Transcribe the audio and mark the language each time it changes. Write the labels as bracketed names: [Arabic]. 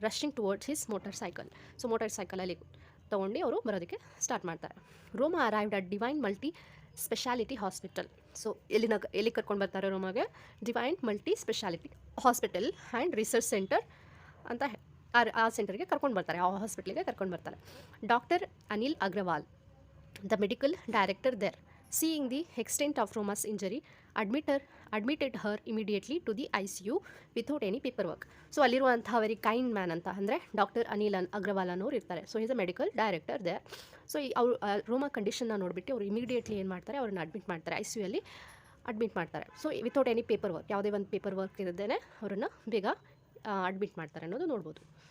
[English] Rushing towards his motorcycle. [Kannada] So motor ಸೈಕಲಲ್ಲಿ ತೊಗೊಂಡು ಅವರು ಬರೋದಕ್ಕೆ ಸ್ಟಾರ್ಟ್ ಮಾಡ್ತಾರೆ. [English] Roma arrived at Divine Multi Speciality Hospital. [Kannada] So ಎಲ್ಲಿ ಕರ್ಕೊಂಡು ಬರ್ತಾರೆ ರೋಮಾಗೆ? Divine multi speciality hospital and research centre ಅಂತ ಆ ಸೆಂಟರ್ಗೆ ಕರ್ಕೊಂಡು ಬರ್ತಾರೆ, ಆ ಹಾಸ್ಪಿಟ್ಲಿಗೆ ಕರ್ಕೊಂಡು ಬರ್ತಾರೆ. [English] Doctor Anil Agarwal, the medical director there, seeing the extent of Roma's injury, admitted her immediately to the ICU without any paperwork. [Kannada] So ಅಲ್ಲಿರುವಂಥ [English] very kind man [Kannada] ಅಂತ ಅಂದರೆ ಡಾಕ್ಟರ್ ಅನಿಲ್ ಅಗ್ರವಾಲ್ ಅನ್ನೋರು ಇರ್ತಾರೆ. [English] So is a medical director there. [Kannada] So ಅವರು ರೋಮಾ ಕಂಡೀಷನ್ನ ನೋಡಿಬಿಟ್ಟು ಅವರು immediately ಏನು ಮಾಡ್ತಾರೆ, ಅವ್ರನ್ನ ಅಡ್ಮಿಟ್ ಮಾಡ್ತಾರೆ, ICU ಅಲ್ಲಿ ಅಡ್ಮಿಟ್ ಮಾಡ್ತಾರೆ. [English] so without any paperwork, [Kannada] ಯಾವುದೇ ಒಂದು ಪೇಪರ್ ವರ್ಕ್ ಇರದೇನೆ ಅವ್ರನ್ನ ಬೇಗ ಅಡ್ಮಿಟ್ ಮಾಡ್ತಾರೆ ಅನ್ನೋದು ನೋಡ್ಬೋದು.